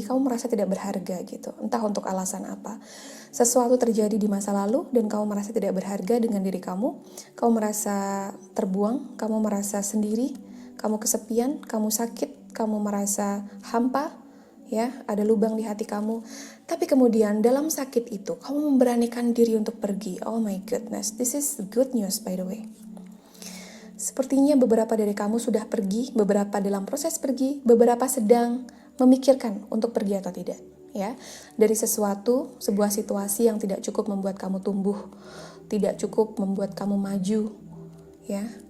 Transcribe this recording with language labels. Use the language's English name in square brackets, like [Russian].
[Indonesian] Kamu merasa tidak berharga gitu, entah untuk alasan apa. Sesuatu terjadi di masa lalu dan kamu merasa tidak berharga dengan diri kamu. Kamu merasa terbuang, kamu merasa sendiri, kamu kesepian, kamu sakit, kamu merasa hampa, ya, ada lubang di hati kamu. Tapi kemudian dalam sakit itu kamu memberanikan diri untuk pergi. [English] Oh my goodness, this is good news by the way. [Indonesian] Sepertinya beberapa dari kamu sudah pergi, beberapa dalam proses pergi, beberapa sedang memikirkan untuk pergi atau tidak, ya. Dari sebuah situasi yang tidak cukup membuat kamu tumbuh, tidak cukup membuat kamu maju, ya.